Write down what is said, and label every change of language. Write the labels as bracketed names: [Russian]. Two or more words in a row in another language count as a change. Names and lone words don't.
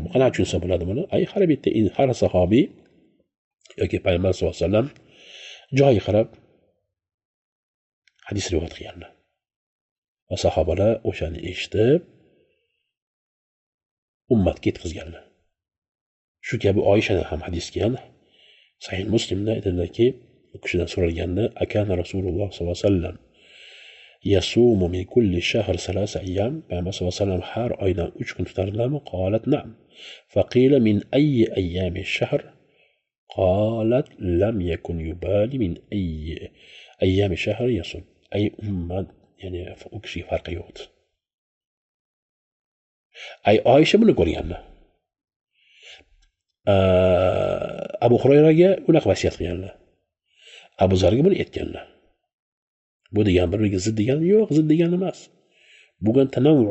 [Uzbek] Bu qanaqa tushunsa bo'ladi buni? Har bitta har sahobiy yoki Payg'ambar [Arabic] صلى الله عليه وسلم [Uzbek] joyi qarab hadis rivoyat qilganlar. Va sahobalar o'shani eshitib ummatga yetkazganlar. Shu kabi Oyshadan ham hadis kelgan. Sahih Muslimda aytiladi, u kishidan so'ralganda, [Arabic] أكان رسول الله صلى الله عليه وسلم يصوم من كل شهر 3 أيام. [Uzbek] Payg'ambar [Arabic] صلى الله عليه وسلم [Uzbek] har oydan 3 kun tutarlarmi? [Arabic] قالت نعم. فقيل من أي أيام الشهر قالت لم يكن يبالي من أي أيام الشهر يصوم. [Uzbek] Ay ummat, ya'ni u kishiga farqi yo'qdi. Oysha buni ko'rganlar. Abu Hurayraga unaqa vasiyat qilganlar. Abu Zarga buni aytganlar. Bu degan bir-biriga zid degani yo'q, zid degani emas.